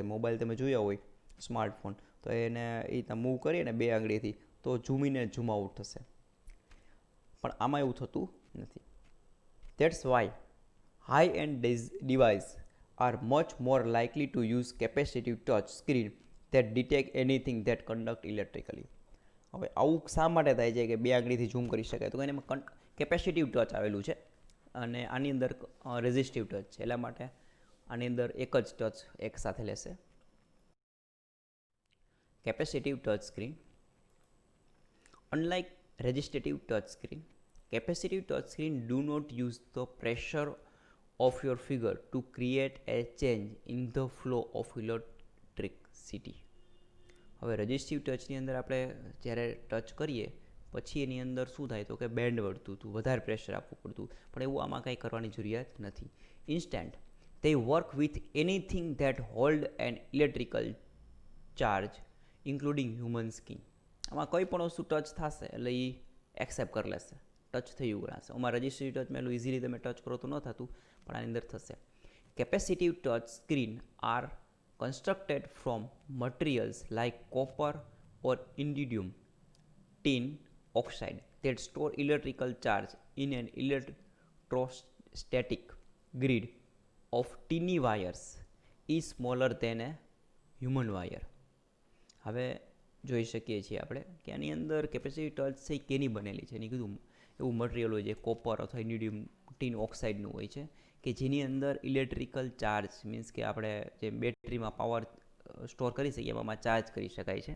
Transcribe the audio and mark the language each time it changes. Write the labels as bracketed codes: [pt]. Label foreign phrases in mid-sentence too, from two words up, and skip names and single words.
[gu] મોબાઈલ તમે જોયા હોય સ્માર્ટફોન તો એને એ રીતના મૂવ કરીએ ને 2 આંગળીથી તો [en] zoom in [gu] અને [en] zoom out [gu] થશે, પણ આમાં એવું થતું નથી. [en] That's why high-end devices are much more likely to use capacitive touch screen that detect anything that conduct electrically. [gu] હવે આવું શા માટે થાય છે કે 2 આંગળીથી ઝૂમ કરી શકાય? તો એમાં [en] capacitive touch [gu] આવેલું છે અને આની અંદર [en] resistive touch [gu] છે, એટલા માટે આની અંદર એક જ ટચ એક સાથે લેશે. [en] capacitive touch screen. Unlike resistive touch screen, capacitive touch screen do not use the pressure of your finger to create a change in the flow of electricity. [gu] હવે [en] resistive touchની [gu] અંદર આપણે જ્યારે ટચ કરીએ પછી એની અંદર શું થાય તો કે બેન્ડ વળતું હતું, વધારે પ્રેશર આપવું પડતું, પણ એવું આમાં કંઈ કરવાની જરૂરિયાત નથી. [en] ઇન્સ્ટન્ટ they work with anything that hold an electrical charge including human skin. [gu] આમાં કોઈ પણ વસ્તુ ટચ થશે એટલે એ એક્સેપ્ટ કરી લેશે, ટચ થયું ગણાશે. આમાં [en] registry touchમાં [gu] એટલું ઇઝીલી તમે ટચ કરો તો ન થતું, પણ આની અંદર થશે. [en] capacitive touch screen are constructed from materials like copper or indium tin oxide that store electrical charge in an electrostatic grid of tiny wires is smaller than a human wire. [gu] હવે જોઈ શકીએ છીએ આપણે કે આની અંદર [en] capacity touch [gu] છે કેની બનેલી છે. એની કીધું એવું મટીરિયલ હોય છે કોપર અથવા [en] indium tin oxideનું [gu] હોય છે કે જેની અંદર [en] electrical charge [gu] મીન્સ કે આપણે જે બેટરીમાં પાવર સ્ટોર કરી શકીએ એમાં ચાર્જ કરી શકાય છે.